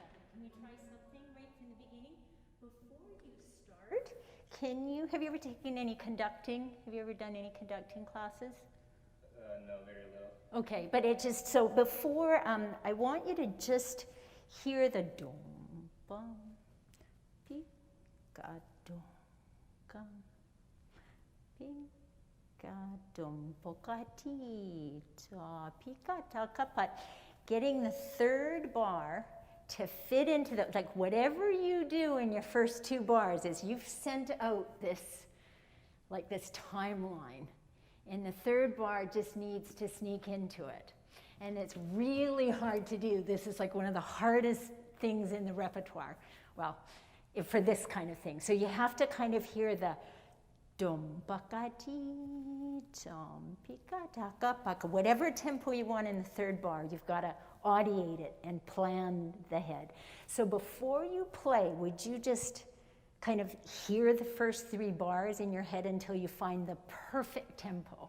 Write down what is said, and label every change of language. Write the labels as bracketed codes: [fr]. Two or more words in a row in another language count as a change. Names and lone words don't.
[en] Can you try something right from the beginning? Before you start, have you ever taken any conducting? Have you ever done any conducting classes? No, very little. Okay, but so before, I want you to just hear the dom, bum, pi, ga, dom, gum, pi, ga, dom, poka, ti, ta, pi, ka, ta, ka, pat. Getting the third bar to fit into like whatever you do in your first two bars is you've sent out this timeline. And the third bar just needs to sneak into it. And it's really hard to do. This is like one of the hardest things in the repertoire. Well, for this kind of thing. So you have to kind of hear the dum bakati, dum pika taka paka, whatever tempo you want in the third bar, you've got to audiate it and plan the head. So before you play, would you just kind of hear the first three bars in your head until you find the perfect tempo?